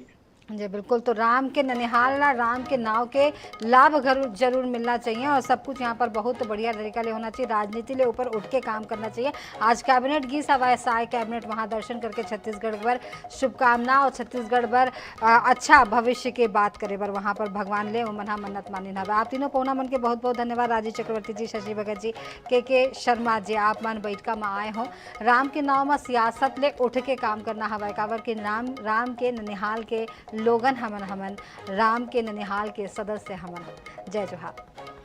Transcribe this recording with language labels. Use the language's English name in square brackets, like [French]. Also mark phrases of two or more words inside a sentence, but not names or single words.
[Chhattisgarhi] जी बिल्कुल तो राम के ननिहाल राम के नाव के लाभ जरूर मिलना चाहिए और सब कुछ यहाँ पर बहुत बढ़िया तरीका ले होना चाहिए राजनीति ले ऊपर उठ के काम करना चाहिए। आज कैबिनेट की सभा साय कैबिनेट वहाँ दर्शन करके छत्तीसगढ़ पर शुभकामना और छत्तीसगढ़ पर अच्छा भविष्य के बात करे बर वहाँ पर भगवान ले मना मन्नत मानी हवा। आप तीनों पौना मन के बहुत बहुत धन्यवाद राजीव चक्रवर्ती जी शशि भगत जी के शर्मा जी आप मन बैठका में आए हो राम के नाव में सियासत ले उठ के काम करना हवा काबर के राम के ननिहाल के लोगन हमन राम के ननिहाल के सदस्य हमन। जय जोहार।